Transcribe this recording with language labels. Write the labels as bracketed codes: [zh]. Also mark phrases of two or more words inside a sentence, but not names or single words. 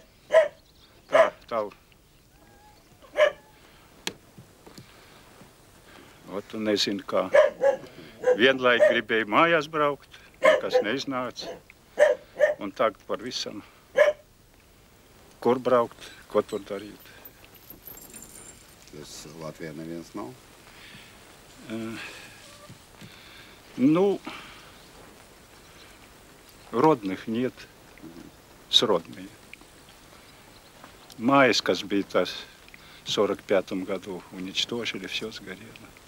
[lv] Tā. Ot, un nezinu kā. Vienlaik gribēju mājās braukt, nekas neiznāca. Un tagad par visam. Kur braukt, ko tur darīt. Jūs Latvijā neviens nav? [ru] Ну, родных нет, сродные. Майскас bija в 45 году, уничтожили, все сгорело.